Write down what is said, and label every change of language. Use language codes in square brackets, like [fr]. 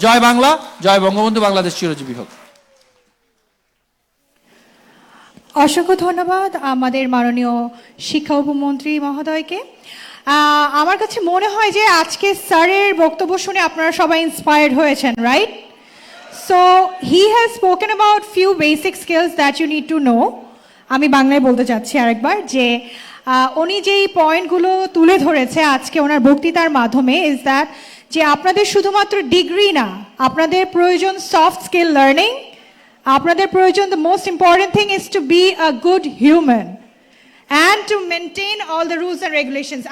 [bn] জয় বাংলা, জয় বঙ্গবন্ধু, বাংলাদেশ চিরজীবী হোক। অসংখ্য ধন্যবাদ আমাদের মাননীয় শিক্ষা উপমন্ত্রী মহোদয়কে। আমার কাছে মনে হয় যে আজকে স্যারের বক্তব্য শুনে আপনারা সবাই ইন্সপায়ার্ড হয়েছেন, right? [en] So he has spoken about few basic skills that you need to know. [bn] আমি বাংলায় বলতে চাচ্ছি আরেকবার যে উনি যেই পয়েন্টগুলো তুলে ধরেছে আজকে ওনার বক্তৃতার মাধ্যমে, ইজ দ্যাট যে আপনাদের শুধুমাত্র ডিগ্রি না, আপনাদের প্রয়োজন সফট স্কিল লার্নিং, আপনাদের প্রয়োজন [en] The most important thing is to be a good human and to maintain all the rules and regulations.